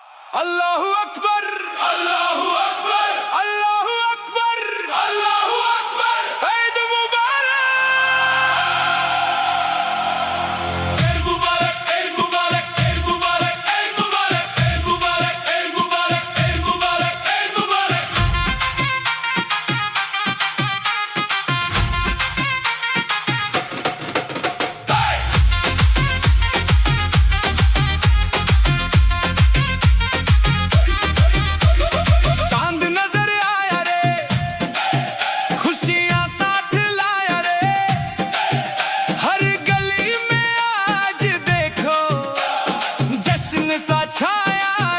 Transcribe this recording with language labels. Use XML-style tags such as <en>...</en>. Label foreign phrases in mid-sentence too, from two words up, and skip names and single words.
<ar>الله أكبر، الله أكبر، الله أكبر، الله أكبر.</ar> <hi>ईद मुबारक, ईद मुबारक, ईद मुबारक, ईद मुबारक, ईद मुबारक, ईद मुबारक, ईद मुबारक, ईद मुबारक, ईद मुबारक। चांद नजर आया रे, खुशियां साथ लाया रे, हर गली में आज देखो जश्न सा छाया</hi>